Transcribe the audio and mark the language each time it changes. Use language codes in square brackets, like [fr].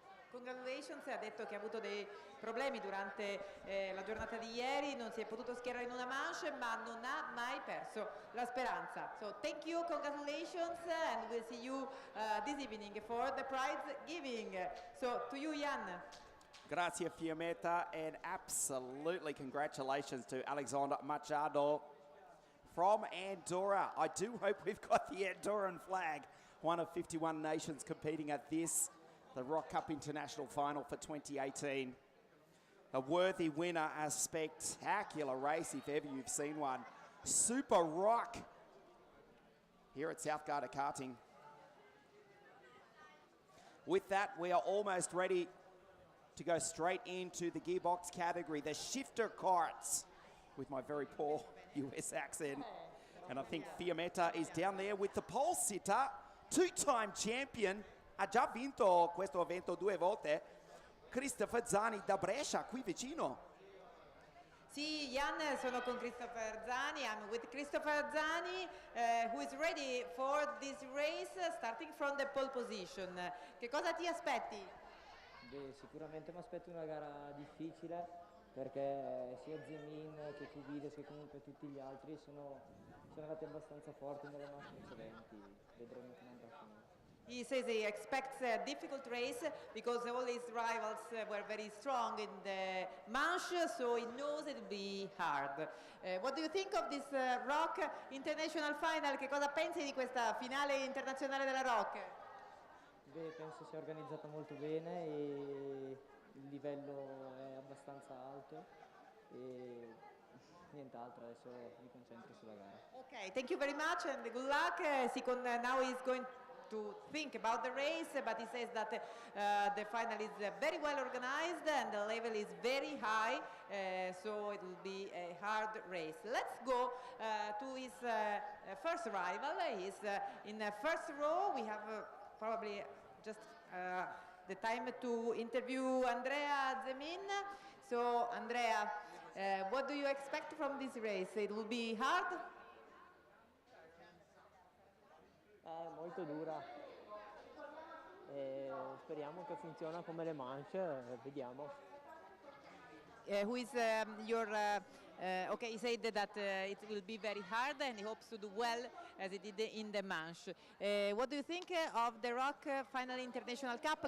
[it] Congratulations, ha detto che ha avuto dei problemi durante la giornata di ieri, non si è potuto schierare in una manche, ma non ha mai perso la speranza. [en] So thank you, congratulations, and we'll see you this evening for the prize giving. So to you, Jan. [it] Grazie [en] Fiammetta, and absolutely congratulations to Alexandra Machado from Andorra. I do hope we've got the Andorran flag, one of 51 nations competing at this, the Rock Cup International Final for 2018. A worthy winner, a spectacular race if ever you've seen one. Super Rock here at South Garda Karting. With that, we are almost ready to go straight into the gearbox category, the shifter carts, with my very poor US accent. And I think Fiammetta is down there with the pole sitter, two-time champion, [it] ha già vinto questo evento 2 volte, [en] Christopher Zani [it] da Brescia, qui vicino. Sì, Jan, sono con Christopher Zani. [en] I'm with Christopher Zani, who is ready for this race, starting from the pole position. [it] Che cosa ti aspetti? Beh, sicuramente mi aspetto una gara difficile, perché sia Zemin che Kubides che comunque tutti gli altri sono andati abbastanza forti nelle manche precedenti. Vedremo come andrà a finire. [en] He says he expects a difficult race because all his rivals were very strong in the manche, so he knows it will be hard. What do you think of this Rock International Final? [it] Che cosa pensi di questa finale internazionale della Rock? Beh, penso sia organizzata molto bene e il livello è abbastanza alto e nient'altro, adesso mi concentro sulla gara. [en] Okay, thank you very much and good luck. Now he's going to think about the race, but he says that the final is very well organized and the level is very high, so it will be a hard race. Let's go to his first rival. He's in the first row. We have probably just the time to interview Andrea Zemin. So Andrea, what do you expect from this race? It will be hard? [it] Molto dura e speriamo che funziona come le manche, vediamo. [en] Who is your okay, he said that it will be very hard and he hopes to do well as he did in the manche. What do you think of the Rock Final International Cup?